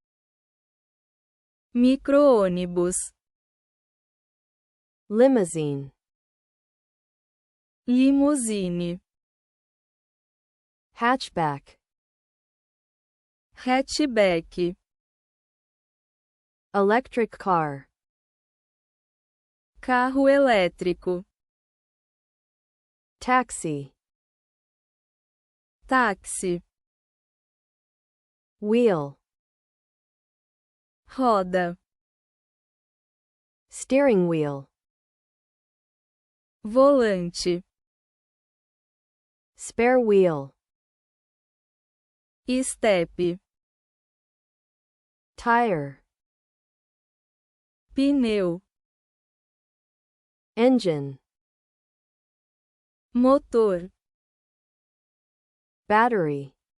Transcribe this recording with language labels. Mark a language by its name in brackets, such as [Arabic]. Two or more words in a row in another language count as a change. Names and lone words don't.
[Portuguese] micro-ônibus, [English] limousine, [Portuguese] limusine, [English] hatchback, [Portuguese] hatchback, [English] electric car, [Portuguese] carro elétrico, [English] taxi, [Portuguese] táxi, [English] wheel, [Portuguese] roda, [English] steering wheel, [Portuguese] volante, [English] spare wheel, [Portuguese] estepe, [English] tire, [Portuguese] pneu, [English] engine, [Portuguese] motor, [English] battery,